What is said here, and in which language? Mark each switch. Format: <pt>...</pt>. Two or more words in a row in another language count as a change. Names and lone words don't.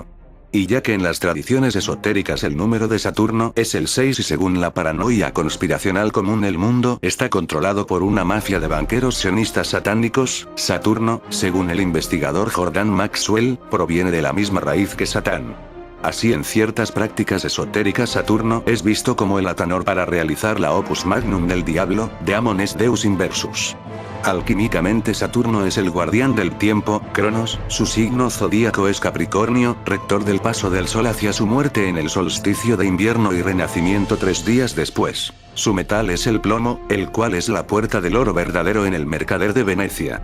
<es>Y ya que en las tradiciones esotéricas el número de Saturno es el 6 y según la paranoia conspiracional común el mundo está controlado por una mafia de banqueros sionistas satánicos, Saturno, según el investigador Jordan Maxwell, proviene de la misma raíz que Satán. Así en ciertas prácticas esotéricas Saturno es visto como el atanor para realizar la</es> <la>opus magnum</la> <es>del diablo,</es> <la>Demon est Deus inversus.</la> <es>Alquímicamente Saturno es el guardián del tiempo, Cronos, su signo zodíaco es Capricornio, rector del paso del Sol hacia su muerte en el solsticio de invierno y renacimiento 3 días después. Su metal es el plomo, el cual es la puerta del oro verdadero en el mercader de Venecia.</es>